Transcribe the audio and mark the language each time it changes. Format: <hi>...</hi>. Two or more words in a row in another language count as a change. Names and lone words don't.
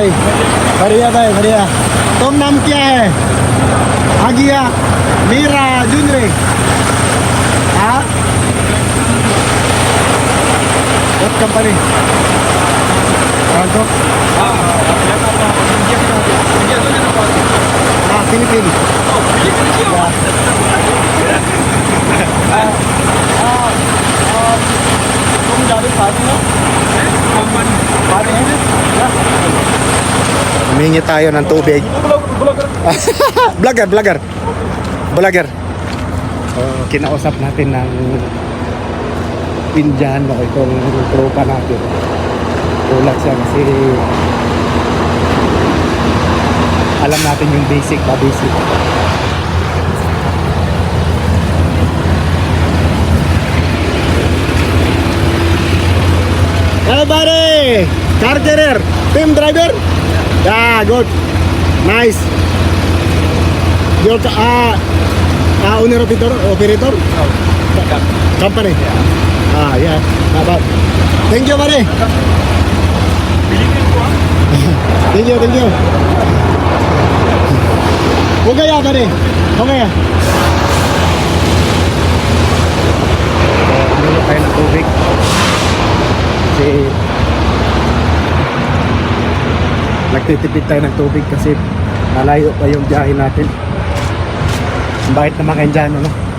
<hi>बढ़िया भाई बढ़िया. तुम नाम क्या है? आगिया मीरा जुनरे. हाँ,</hi> <en>what company? Bangkok. Ah, Philippines.</en> <hi>तुम जाते पार्टी में?</hi> <tl>Party ini? Humingi tayo ng tubig. Vlogger. Kinausap natin ng Indian o itong tropa natin. Ulat siya kasi alam natin yung basic.</tl> <en>Hey buddy! Car carrier, team driver? Yeah, good. Nice. Your owner operator? Company? Yeah. Bye. Thank you, buddy. Thank you.</en> <hi>हो गया buddy? हो गया.</hi> <tl>Uminom tayo ng tubig. Kasi nagtitipid tayo ng tubig kasi malayo pa yung biyahe natin. Bakit naman kayo dyan, ano?</tl>